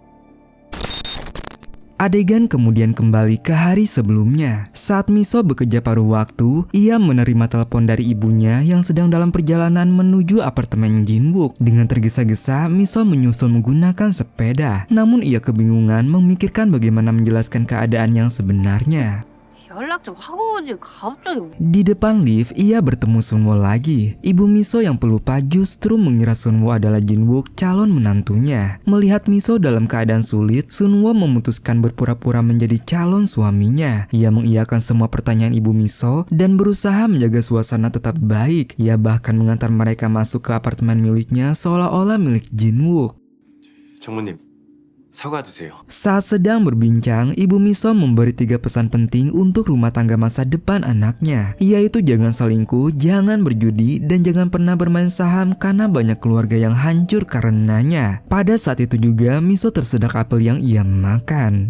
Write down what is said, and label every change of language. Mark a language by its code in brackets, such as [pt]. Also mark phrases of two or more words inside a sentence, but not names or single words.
[id] Adegan kemudian kembali ke hari sebelumnya. Saat Miso bekerja paruh waktu, ia menerima telepon dari ibunya yang sedang dalam perjalanan menuju apartemen Jinwook. Dengan tergesa-gesa, Miso menyusul menggunakan sepeda. Namun ia kebingungan memikirkan bagaimana menjelaskan keadaan yang sebenarnya. [ko] 연락 좀 하고 오지 갑자기. [id] Di depan lift, ia bertemu Sunwo lagi. Ibu Miso yang pelupa justru mengira Sunwo adalah Jinwook, calon menantunya. Melihat Miso dalam keadaan sulit, Sunwo memutuskan berpura-pura menjadi calon suaminya. Ia mengiyakan semua pertanyaan ibu Miso dan berusaha menjaga suasana tetap baik. Ia bahkan mengantar mereka masuk ke apartemen miliknya seolah-olah milik Jinwook. [ko] 장모님, 사과 드세요. [id] Saat sedang berbincang, ibu Miso memberi 3 pesan penting untuk rumah tangga masa depan anaknya, yaitu jangan selingkuh, jangan berjudi, dan jangan pernah bermain saham karena banyak keluarga yang hancur karenanya. Pada saat itu juga, Miso tersedak apel yang ia makan.